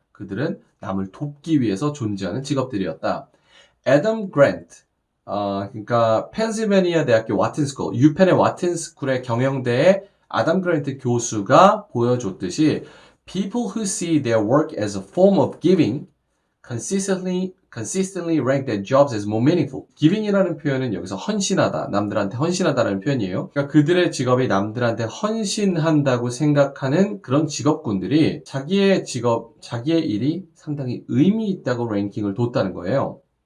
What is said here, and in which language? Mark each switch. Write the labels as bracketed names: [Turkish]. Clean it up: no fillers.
[Korean] 그들은 남을 돕기 위해서 존재하는 직업들이었다. 애덤 그랜트, 그러니까 펜실베니아 대학교 와튼스쿨, 유펜의 와튼스쿨의 경영대의 아담 그랜트 교수가 보여줬듯이 [English] people who see their work as a form of giving consistently rank their jobs as more meaningful. [Korean] giving이라는 표현은 여기서 헌신하다, 남들한테 헌신하다라는 표현이에요. 그러니까 그들의 직업이 남들한테 헌신한다고 생각하는 그런 직업군들이 자기의 일이 상당히 의미 있다고 랭킹을 뒀다는 거예요.